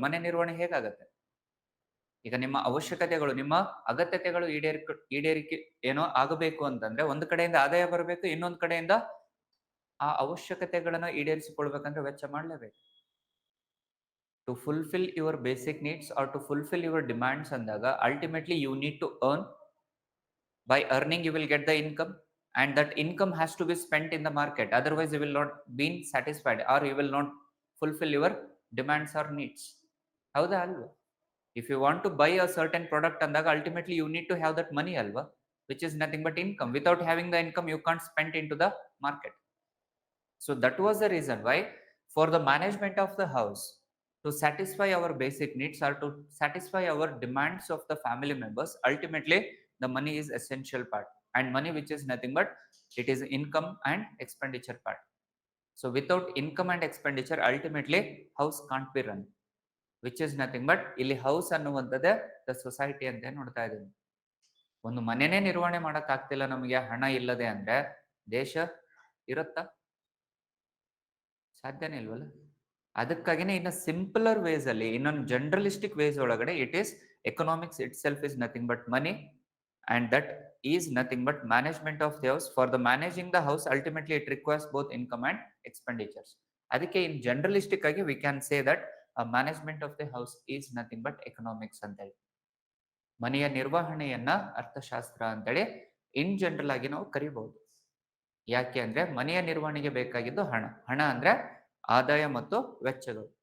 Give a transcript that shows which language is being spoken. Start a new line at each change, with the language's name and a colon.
Kannada: ಮನೆ ನಿರ್ವಹಣೆ ಹೇಗಾಗತ್ತೆ? ಈಗ ನಿಮ್ಮ ಅವಶ್ಯಕತೆಗಳು, ನಿಮ್ಮ ಅಗತ್ಯತೆಗಳು ಈಡೇರಿಕೆ ಏನೋ ಆಗಬೇಕು ಅಂತಂದ್ರೆ ಒಂದು ಕಡೆಯಿಂದ ಆದಾಯ ಬರಬೇಕು, ಇನ್ನೊಂದು ಕಡೆಯಿಂದ ಆ ಅವಶ್ಯಕತೆಗಳನ್ನ ಈಡೇರಿಸಿಕೊಳ್ಬೇಕಂದ್ರೆ ವೆಚ್ಚ ಮಾಡಲೇಬೇಕು.
English: to fulfil your basic needs or to fulfil your demands
Kannada: ಅಂದಾಗ
English: Ultimately you need to earn. By earning you will get the income, and that income has to be spent in the market, otherwise you will not be satisfied or you will not fulfill your demands or needs.
Kannada: ಹೌದಾ ಅಲ್ವಾ?
English: If you want to buy a certain product
Kannada: ಅಂದಾಗ
English: ultimately you need to have that money
Kannada: ಅಲ್ವಾ,
English: which is nothing but income. Without having the income you can't spend into the market. So that was the reason why for the management of the house, to satisfy our basic needs or to satisfy our demands of the family members, ultimately the money is essential part, and money which is nothing but it is income and expenditure part. So without income and expenditure ultimately house can't be run, which is nothing but
Kannada: ಇಲ್ಲಿ
English: house
Kannada: ಅನ್ನುವಂಥದ್ದೇ
English: the society
Kannada: ಅಂತ ನೋಡ್ತಾ ಇದ್ದೀವಿ. ಒಂದು ಮನೆನೇ ನಿರ್ವಹಣೆ ಮಾಡಕ್ ಆಗ್ತಿಲ್ಲ ನಮಗೆ ಹಣ ಇಲ್ಲದೆ ಅಂದ್ರೆ ದೇಶ ಇರುತ್ತಾ? ಸಾಧ್ಯನೇ ಇಲ್ವಲ್ಲ. ಅದಕ್ಕಾಗಿನೇ ಇನ್ನ
English: simpler ways
Kannada: ಅಲ್ಲಿ,
English: ಇನ್ನೊಂದು generalistic ways
Kannada: ಒಳಗಡೆ
English: It is economics itself is nothing but money, and that is nothing but management of the house. For the managing the house ultimately it requires both income and expenditures.
Kannada: ಅದಕ್ಕೆ
English: in generalistic
Kannada: ಆಗಿ
English: we can say that management of the house is nothing but economics
Kannada: ಅಂತೇಳಿ. ಮನೆಯ ನಿರ್ವಹಣೆಯನ್ನ ಅರ್ಥಶಾಸ್ತ್ರ ಅಂತೇಳಿ
English: in general
Kannada: ಆಗಿ ನಾವು ಕರಿಬಹುದು. ಯಾಕೆ ಅಂದ್ರೆ ಮನೆಯ ನಿರ್ವಹಣೆಗೆ ಬೇಕಾಗಿದ್ದು ಹಣ. ಹಣ ಅಂದ್ರೆ ಆದಾಯ ಮತ್ತು ವೆಚ್ಚಗಳು.